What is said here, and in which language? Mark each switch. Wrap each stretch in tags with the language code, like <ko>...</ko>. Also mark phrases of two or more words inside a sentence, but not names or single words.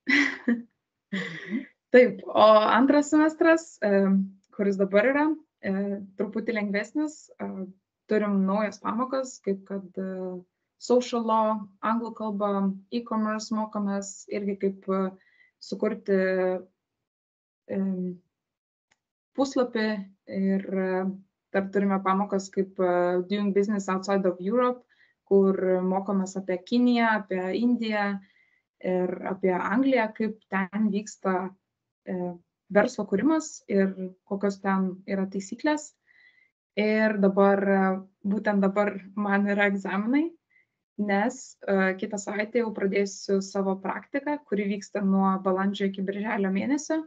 <lt>Taip, o antras semestras, kuris dabar yra, truputį lengvesnis, turim naujas pamokas, kaip kad</lt> <en>social law,</en> <lt>anglų kalba, e-commerce mokomės, irgi kaip sukurti puslapį ir dar turime pamokas kaip</lt> <en>doing business outside of Europe,</en> <lt>kur mokomės apie Kiniją, apie Indiją ir apie Angliją, kaip ten vyksta verslo kūrimas ir kokios ten yra taisyklės. Ir būtent dabar man yra egzaminai, nes kitą savaitę jau pradėsiu savo praktiką, kuri vyksta nuo balandžio iki birželio mėnesio.</lt>